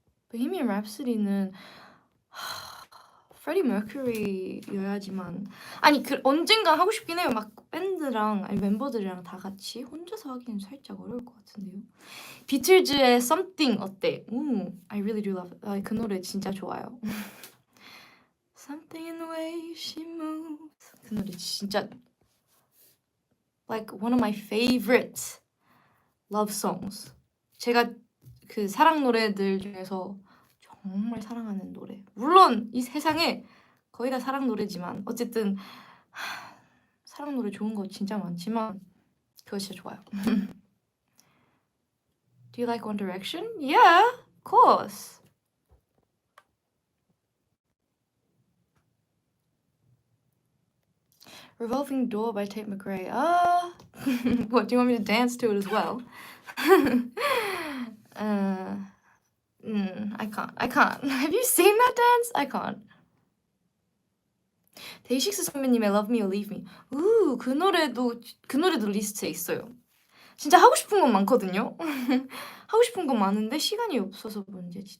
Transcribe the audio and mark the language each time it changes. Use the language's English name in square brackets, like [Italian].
[Korean] Bohemian Rhapsody는 Freddie Mercury여야지만 아니 언젠가 하고 싶긴 해요. 막 밴드랑 아니 멤버들이랑 다 같이 혼자서 하기는 살짝 어려울 것 같은데요. 비틀즈의 Something 어때? [English] I really do love it. [Korean] 그 노래 진짜 좋아요. [English] Something in the way she moves. [Korean] 그 노래 진짜 [English] like one of my favorite love songs. [Korean] 제가 그 사랑 노래들 중에서 정말 사랑하는 노래. 물론 이 세상에 거의 다 사랑 노래지만 어쨌든 사랑 노래 좋은 거 진짜 많지만 그거 진짜 좋아요. [English] Do you like One Direction? Yeah, of course. Revolving Door by Tate McRae. What, do you want me to dance to it as well? I can't. Have you seen that dance? I can't. [Korean] 데이식스 선배님의 Love Me or Leave Me. 그 노래도 리스트에 있어요. 진짜 하고 싶은 건 많거든요. 하고 싶은 건 많은데 시간이 없어서 문제지.